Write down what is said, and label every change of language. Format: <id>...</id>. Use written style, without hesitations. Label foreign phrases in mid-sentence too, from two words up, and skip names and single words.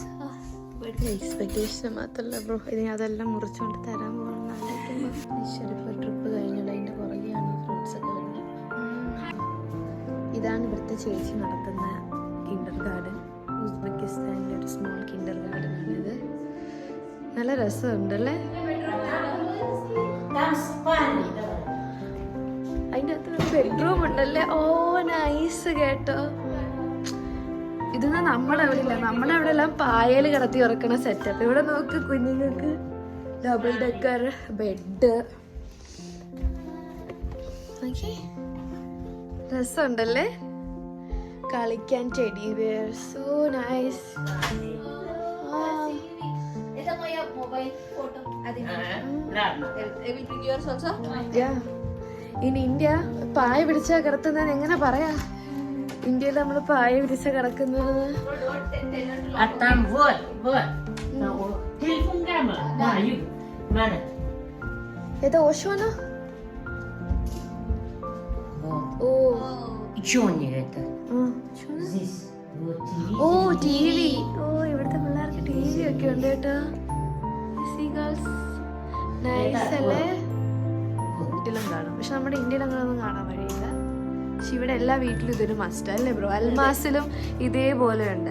<ml>എക്സ്പെക്ടേഷൻ മാത്രമല്ല ബ്രോ, ഇനി അതെല്ലാം മുറിച്ചുകൊണ്ട് തരാൻ പോകണം. ഷെരീഫ് ട്രിപ്പ് കഴിഞ്ഞുള്ള അതിൻ്റെ പുറകെയാണ് ഫ്രൂട്ട്സ് ഒക്കെ വരുന്നത്. ഇതാണ് ഇവിടുത്തെ ചേച്ചി നടത്തുന്ന</ml> <en>kinder garden.</en> <ml>ഉസ്ബെക്കിസ്ഥാനിലെ ഒരു</ml> <en>small kinder garden</en> <ml>ആണിത്. നല്ല രസമുണ്ടല്ലേ?</ml> <ru>Там спальня. Давай.</ru> <ml>അതിൻ്റെ അകത്ത് ബെഡ്റൂം ഉണ്ടല്ലേ. ഓ നൈസ് കേട്ടോ. ഇതൊന്നും നമ്മുടെ അവിടെ ഇല്ല. നമ്മുടെ അവിടെ എല്ലാം പായൽ കിടത്തി ഉറക്കണ സെറ്റപ്പ്. ഇവിടെ നോക്ക്, കുഞ്ഞുങ്ങൾക്ക്</ml> <en>double decker bed.</en> <ml>രസമുണ്ടല്ലേ കളിക്കാൻ.</ml> <en>teddy bear, so nice. Ito mo yung mobile photo. Everything yours also?</en> <ml>ഇൻ ഇന്ത്യ പായ പിടിച്ച കിടത്തുന്നതിന് എങ്ങനെ പറയാ? ഇന്ത്യയിൽ നമ്മൾ പായ പിടിച്ച കിടക്കുന്നത്.</ml> <ru>А там вот. Телефон гамма.</ru> <uz>Mana?</uz> <ml>ഏതാ ഓഷോനാ? ഓ</ml> <ru>И что у них это? Здесь вот TV.</ru> <ml>ഓ ടി വി. ഓ ഇവിടുത്തെ പിള്ളേർക്ക് ടി വി ഒക്കെ ഉണ്ട് കേട്ടോ. നൈസ് അല്ലേ? വീട്ടിലും കാണും, പക്ഷെ നമ്മുടെ ഇന്ത്യയിൽ അങ്ങനെയൊന്നും കാണാൻ വഴിയില്ല. പക്ഷെ ഇവിടെ എല്ലാ വീട്ടിലും ഇതൊരു മസ്റ്റ് അല്ലേ ബ്രോ? അൽമാസിലും ഇതേപോലെ ഉണ്ട്.</ml>